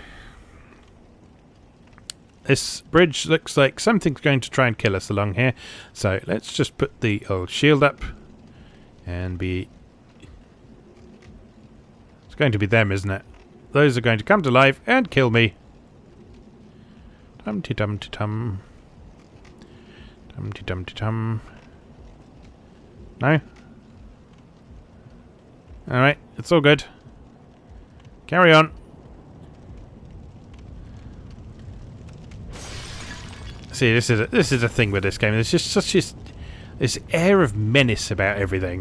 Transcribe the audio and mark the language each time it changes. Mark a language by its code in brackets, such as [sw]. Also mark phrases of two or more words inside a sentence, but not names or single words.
[en] This bridge looks like something's going to try and kill us along here. So let's just put the old shield up. And be... It's going to be them, isn't it? Those are going to come to life and kill me. Dum-ti-dum-ti-tum. Dum-ti-dum-ti-tum. No? Alright, it's all good. Carry on. See, this is a thing with this game. There's just such this air of menace about everything.